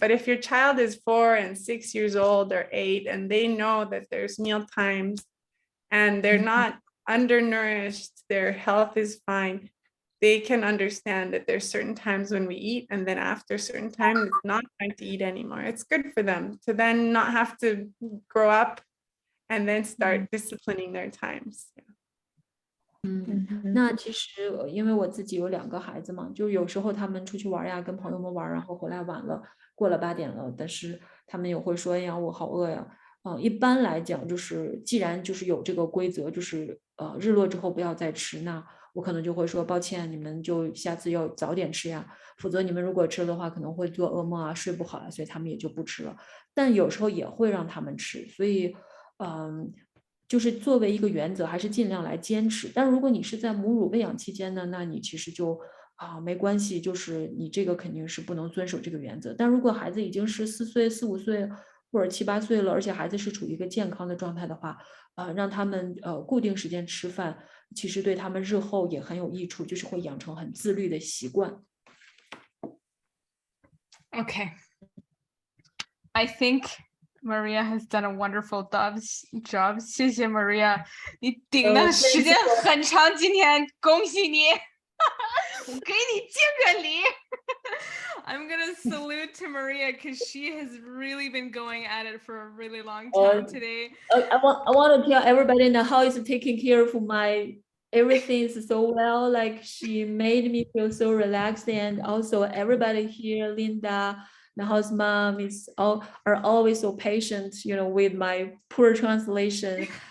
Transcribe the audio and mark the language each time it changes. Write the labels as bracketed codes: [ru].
[en] But if your child is 4 and 6 years old or 8, and they know that there's meal times and they're not undernourished, their health is fine, they can understand that there's certain times when we eat, and then after a certain time, it's not time to eat anymore. It's good for them to then not have to grow up and then start disciplining their times. [zh] 那其实因为我自己有2个孩子嘛，就有时候他们出去玩呀，跟朋友们玩，然后回来晚了，过了8点了，但是他们也会说，哎呀，我好饿呀。一般来讲，就是既然就是有这个规则，就是日落之后不要再吃，那我可能就会说，抱歉，你们就下次要早点吃呀，否则你们如果吃了的话，可能会做噩梦啊，睡不好啊，所以他们也就不吃了。但有时候也会让他们吃，所以就是作为一个原则，还是尽量来坚持。但如果你是在母乳喂养期间呢，那你其实就没关系，就是你这个肯定是不能遵守这个原则。但如果孩子已经是4岁、4、5岁，或或者7、8岁了，而且孩子是处于一个健康的状态的话，让他们固定时间吃饭，其实对他们日后也很有益处，就是会养成很自律的习惯。 [en] Okay. I think Maria has done a wonderful job. [zh] 谢谢 Maria， 你顶的时间很长，今天恭喜你，我给你敬个礼。 [en] I'm gonna salute to Maria because she has really been going at it for a really long time today. I want to tell everybody now how is taking care of my everything is so well. Like she made me feel so relaxed, and also everybody here, Linda, Nahal's mom are always so patient, with my poor translation.